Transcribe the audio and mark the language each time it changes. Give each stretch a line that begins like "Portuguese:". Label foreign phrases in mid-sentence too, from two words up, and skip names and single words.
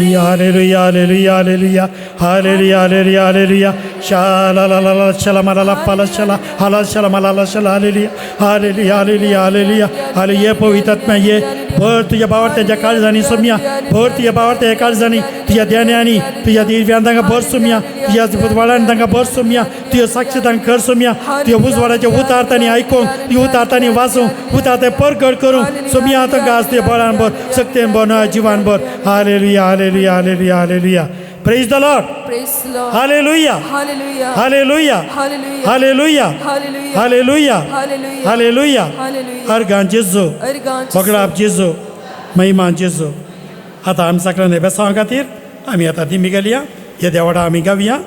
Kannada: ಹಾಲೆಲುಯಾ, ಹಾಲೆಲುಯಾ, ಹಾಲೆಲುಯಾ, ಹಾಲೆಲುಯಾ, ಹಾಲೆಲುಯಾ, ಹಾಲೆಲುಯಾ. ಶಾಲಲಲ ಶಲಮಲಲ ಫಲ ಶಲ ಹಲ ಶಲಮಲಲ ಶಲ.
Konkani: हालेलुया, हालेलुया, हालेलुया, हालेलुया, हालेलुया. पवित्र आत्मा ये भर तुझ्या बावरत्याच्या काळजांनी सोम्या. भर तुझ्या बावरत्या काळजांनी, तुझ्या ध्यानांनी, तुझ्या दिव्यान तांकां भर सोम्या. तुझ्या वाडान तांकां भर सोम्या. तुझ्या साक्षी तांकां कर सोम्या. तुझ्या उजवाडाच्या उतारतांनी आयकूंक, तुझ्या उतारतांनी वाचूंक, उतारते परगड करूंक सोम्या तांकां आज तुझ्या बळान भर, सक्तेन भर, जिवान भर. हालेलुया, हालेलुया, हालेलुया, हालेलुया.
English: Praise the Lord. Praise the Lord. Hallelujah. Hallelujah. Hallelujah. Hallelujah. Hallelujah. Hallelujah. Hallelujah. Hallelujah. Hallelujah. Hallelujah.
Konkani: अर्गान जेजू, वगडाप जेजू, महिमान जेजू. आता आमी सगळ्यांनी बेसांवा खातीर आमी आतां दिमी गेलया. हे देवाडा आमी गावया.